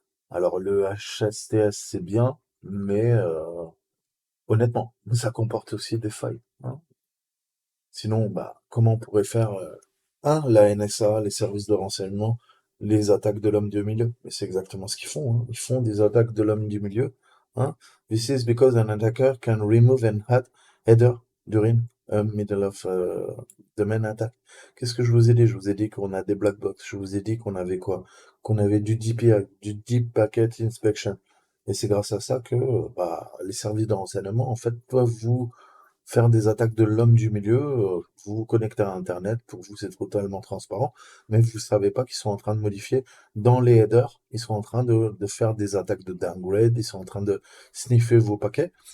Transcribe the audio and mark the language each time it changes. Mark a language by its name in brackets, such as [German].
[French] Alors le HSTS, c'est bien, mais honnêtement, ça comporte aussi des failles, hein. Sinon, bah, comment on pourrait faire la NSA, les services de renseignement, les attaques de l'homme du milieu? Mais c'est exactement ce qu'ils font, hein. Ils font des attaques de l'homme du milieu, hein. [English] This is because an attacker can remove an header during a middle of the main attack. [French] Qu'est-ce que je vous ai dit? Je vous ai dit qu'on a des black box. Je vous ai dit qu'on avait quoi? Qu'on avait du DPI, du Deep Packet Inspection. Et c'est grâce à ça que bah, les services de renseignement, en fait, peuvent vous faire des attaques de l'homme du milieu, vous vous connectez à Internet, pour vous c'est totalement transparent, mais vous savez pas qu'ils sont en train de modifier dans les headers, ils sont en train de faire des attaques de downgrade, ils sont en train de sniffer vos paquets.